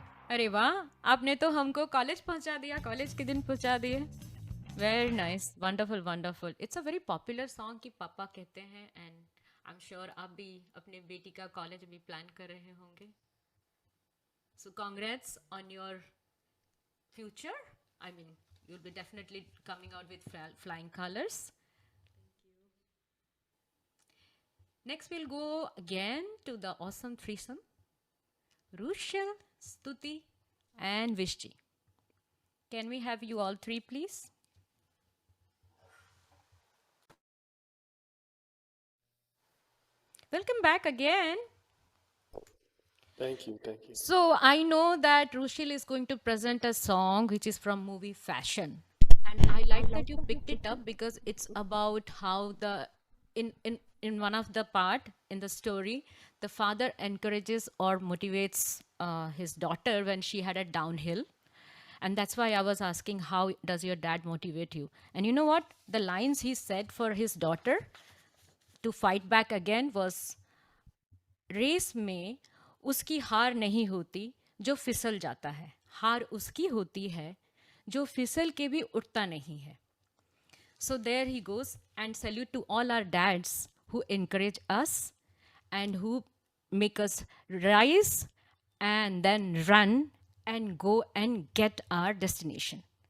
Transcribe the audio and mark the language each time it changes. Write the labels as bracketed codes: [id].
[hi] अरे वाह, आपने तो हमको कॉलेज पहुंचा दिया, कॉलेज के दिन पहुंचा दिए। [en] Very nice, wonderful wonderful. It's a very popular song [hi] कि पापा कहते हैं, [en] and I am sure [hi] आप भी अपने बेटी का कॉलेज भी प्लान कर रहे होंगे। [en] So congrats on your future. I mean you'll be definitely coming out with flying colors. Next, we'll go again to the awesome threesome, Rushal, Stuti, and Vishji. Can we have you all three, please? Welcome back again. Thank you, thank you. So I know that Rushil is going to present a song which is from movie Fashion. And I like that you picked it up because it's about how in one of the part in the story, the father encourages or motivates his daughter when she had a downhill. And that's why I was asking, how does your dad motivate you? And you know what? The lines he said for his daughter to fight back again was, [hi] race में उसकी हार नहीं होती जो फिसल जाता है, हार उसकी होती है जो फिसल के भी उठता नहीं है. [en] So there he goes, and salute to all our dads who encourage us and who make us rise and then run and go and get our destination.